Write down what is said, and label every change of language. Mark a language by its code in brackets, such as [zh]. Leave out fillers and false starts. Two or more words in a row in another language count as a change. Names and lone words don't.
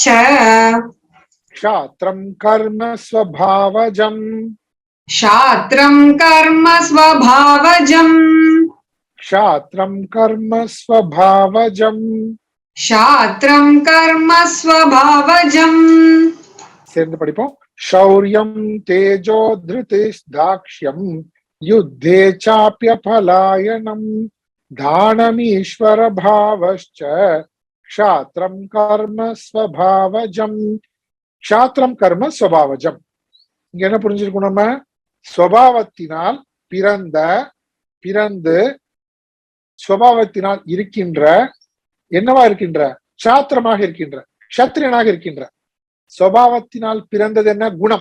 [sa] क्षात्रं कर्म स्वभावजम् क्षात्रं कर्म स्वभावजम् क्षात्रं कर्म स्वभावजम् क्षात्रं कर्म स्वभावजम् [ta] சேர்ந்து படிப்போம். [sa] शौर्यं तेजो धृतिर्दाक्ष्यम् युद्धे चाप्यपलायनम् दानमीश्वर भावश्च क्षात्रं कर्म स्वभावजम्. क्षात्रं कर्म स्वभावजம். [ta] இங்க என்ன புரிஞ்சிருக்கோம்? நம்ம சுபாவத்தினால் பிறந்து சுபாவத்தினால் இருக்கின்ற, என்னவா இருக்கின்ற? சாத்திரமாக இருக்கின்ற, க்ஷத்திரியனாக இருக்கின்ற. சுபாவத்தினால் பிறந்தது என்ன? குணம்.